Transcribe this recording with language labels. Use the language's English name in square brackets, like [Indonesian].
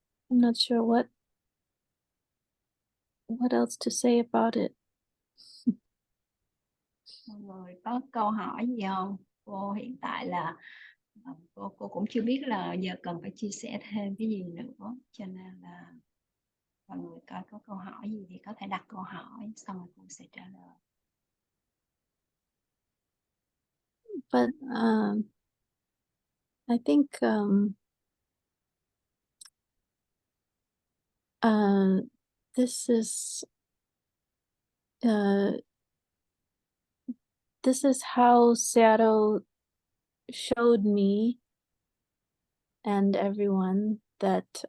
[English] I'm not sure what else to say about it. [Vietnamese] Mọi người có câu hỏi gì không? Cô hiện tại là cô cũng chưa biết là giờ cần phải chia sẻ thêm cái gì nữa, cho nên là mọi người coi có câu hỏi gì thì có thể đặt câu hỏi, xong rồi cô sẽ trả lời. [English] But I think this is how Sayadaw showed me and everyone that